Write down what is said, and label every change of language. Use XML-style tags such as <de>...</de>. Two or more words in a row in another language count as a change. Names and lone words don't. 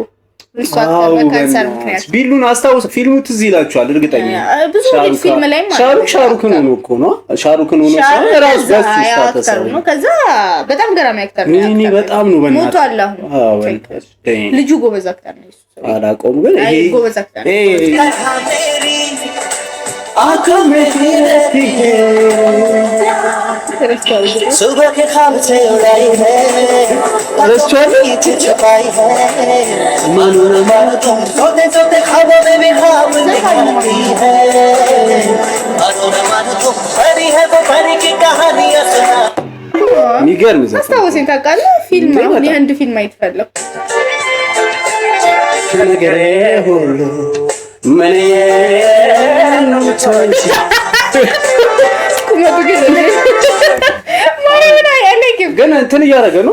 <am>ቢሉን አስታውስ። ፊልሙ ትዝ ይላችኋል እርግጠኛ ብዙ ፊልም ላይ ሻሩክን ሆኖ እኮ ነው። ሻሩክን ሆኖ ራሱ ነው። ከዛ በጣም ገራሚ አክተር ነው። እኔ በጣም ነው ሞቷል። አሁን ልጁ ጎበዝ አክተር ነው። አላውቀውም ግን ይሄ ጎበዝ አክተር ነው።</am> <hi>सुबह के ख्वाब से उड़ाई है मानो न मानो तुम सोते सोते ख्वाबों में भी ख्वाब दिखाती है मानो न मानो तुम परी है वो परी की कहानियां सुना</hi> <am>የሚገርም ዘፈን አስታውሰኝ ታውቃለህ? ፊልም አሁን የህንድ ፊልም አይተፈለኩ ከነገሬ ሁሉ ምን ነው ቶንጂ ግን እንትን እያደረገ ነው</am>